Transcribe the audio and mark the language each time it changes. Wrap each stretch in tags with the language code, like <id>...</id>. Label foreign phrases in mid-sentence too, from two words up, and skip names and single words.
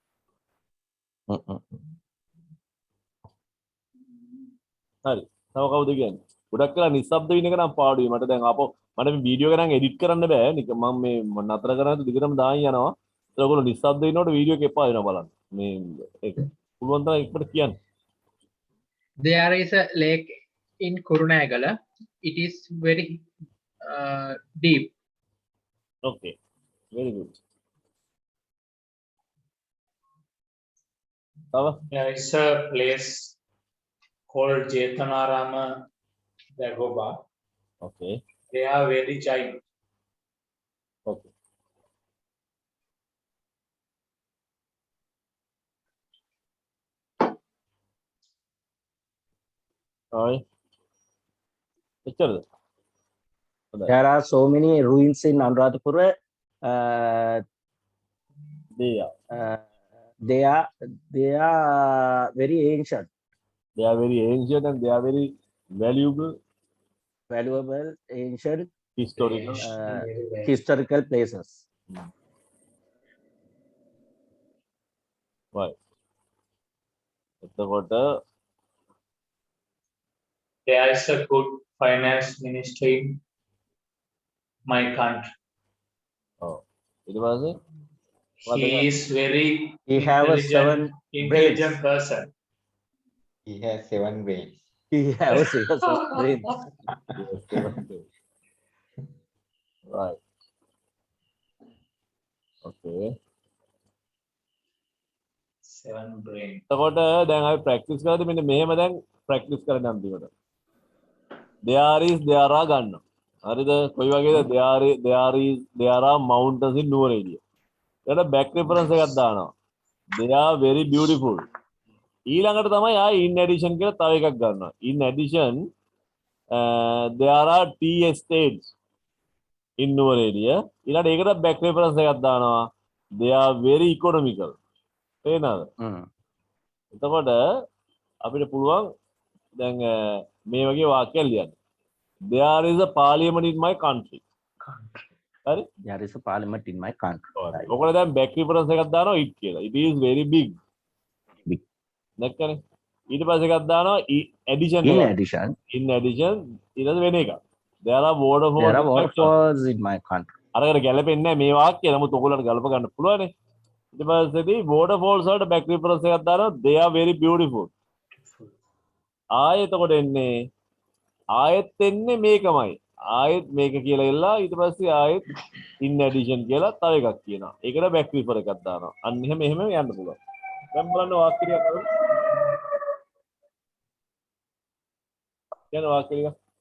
<si>හරි. තව කවුද කියන්නේ? ගොඩක් වෙලා නිස්සබ්ද වෙන එක නම් පාඩුයි. මට දැන් ආපහු මට මේ වීඩියෝ එක නම් එඩිට් කරන්න බෑ. මම මේ නතර කරන්නේ දිගටම දාන් යනවා. ඒත් ඔයගොල්ලෝ නිස්සබ්ද වෙනකොට වීඩියෝ එක එපා වෙනවා බලන්න. මේ ඒක පුළුවන් තරම් ඉක්මනට කියන්න.</si> <en>There is a lake in Kurunagala. It is very deep. Okay. Very good. තව There is a place called Jetanarama Dagoba. okay. They are very giant. Okay. Alright.</en> <si>එච්චරද? හොඳයි.</si> <en>There are so many ruins in Anuradhapura. They are. They are very ancient, They are very ancient and they are very valuable valuable, ancient historical. historical places. Right.</en> <si>එතකොට</si> <en>There is a good finance minister in my country.</en> <si>ඊට පස්සේ</si> <en>He is very He have a intelligent person. He has 7 brains. He have a serious brain. right. Okay. 7 brain.</en> <si>එතකොට දැන් අපි ප්‍රැක්ටිස් කරද්දී මෙන්න මෙහෙම දැන් ප්‍රැක්ටිස් කරන්න අන්තිමට.</si> <en>there are</en> <si>ගන්න. හරිද? කොයි වගේද?</si> <en>there are mountains in Nuwara area.</en> <si>ඊට</si> <en>back reference</en> <si>එකක් දානවා.</si> <en>they are very beautiful.</en> <si>ඊළඟට තමයි ආ</si> <en>in addition</en> <si>කියලා තව එකක් ගන්නවා.</si> <en>in addition there are tea estates in Nuwara area.</en> <si>ඊළඟට ඒකට</si> <en>back reference</en> <si>එකක් දානවා.</si> <en>they are very economical.</en> <si>තේරෙනවද? එතකොට අපිට පුළුවන් දැන් මේ වගේ වාක්‍යයක් ලියන්න.</si> <en>There is a parliament in my country.</en> <si>හරි?</si> <en>There is a parliament in my country. Right.</en> <si>ඔකල දැන්</si> <en>back reference</en> <si>එකක් දානවා it කියලා.</si> <en>It is very big. Big.</en> <si>නැක්කනේ. ඊට පස්සේ එකක් දානවා addition In එකක්. addition, ඊළඟ වෙන එකක්.</si> <en>There are waterfalls. there are waterfalls in my country.</en> <si>අරකට ගැලපෙන්නේ නැහැ මේ වාක්‍යය. නමුත් ඔයගොල්ලන්ට ගලප ගන්න පුළුවනේ. ඊට පස්සේදී waterfalls වලට</si> <en>back reference</en> <si>එකක් දානවා</si> <en>they are very beautiful.</en> <si>ආයෙත් එතකොට එන්නේ ආයෙත් එන්නේ මේකමයි. ආයෙත් මේක කියලා එල්ලා ඊට පස්සේ ආයෙත්</si> <en>in addition</en> <si>කියලා තව එකක් කියනවා. ඒකට</si> <en>back refer</en> <si>එකක් දානවා. අන්න එහෙම යන්න පුළුවන්. දැන් බලන්න වාක්‍ය ටිකක් කරමු. යන වාක්‍ය ටික.</si>